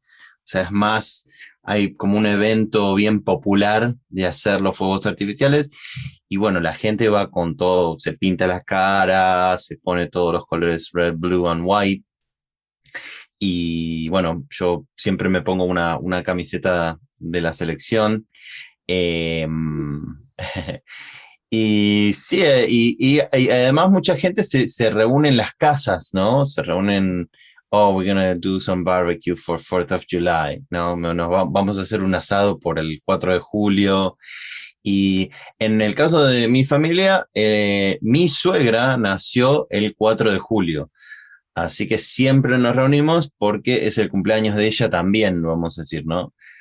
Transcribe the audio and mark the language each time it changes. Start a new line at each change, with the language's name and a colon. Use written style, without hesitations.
Spanish: O sea, es más, hay como un evento bien popular de hacer los fuegos artificiales y bueno, la gente va con todo, se pinta las caras, se pone todos los colores
English: red, blue and white.
Spanish: Y bueno, yo siempre me pongo una camiseta de la selección. Eh, y sí, y además mucha gente se reúne en las casas, ¿no? Se reúnen,
English: oh, we're gonna do some barbecue for 4th of July, ¿no?
Spanish: Vamos a hacer un asado por el 4 de julio. Y en el caso de mi familia, mi suegra nació el 4 de julio. Así que siempre nos reunimos porque es el cumpleaños de ella también, vamos a decir, ¿no?